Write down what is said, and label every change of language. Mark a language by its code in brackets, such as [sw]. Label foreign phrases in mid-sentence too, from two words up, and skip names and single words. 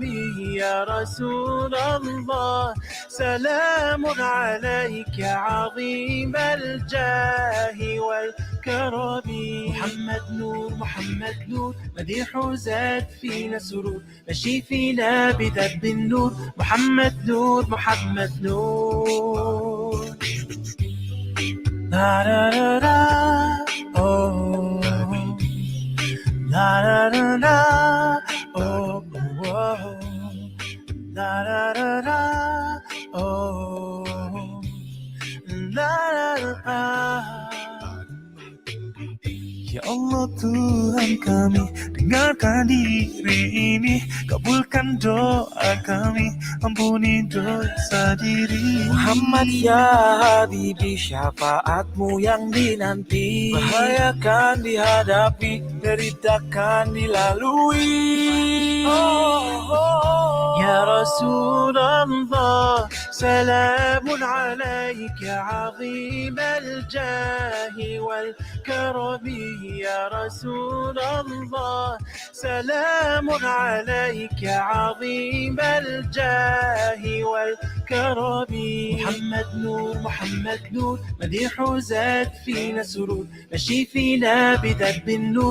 [ar] يا رسول الله سلام عليك عظيم الجاه والكرم. محمد نور محمد نور مديح زاد فينا سرور مشي فينا بدرب النور. محمد نور محمد نور. La da da da, oh, la da da da, oh, oh, la da da da, oh, la da da. [ms] Ya Allah Tuhan kami, dengarkan diri ini, kabulkan doa kami, ampuni dosa diri. Muhammad ya Habibi, syafaatmu yang dinanti, bahaya kan dihadapi, derita kan dilalui. [ar] يا رسول الله, سلام عليك عظيم الجاه والكرم. يا رسول الله سلام عليك عظيم الجاه والكرم. محمد نور محمد نور مديح زاد فينا سرور مشي فينا بدرب النور.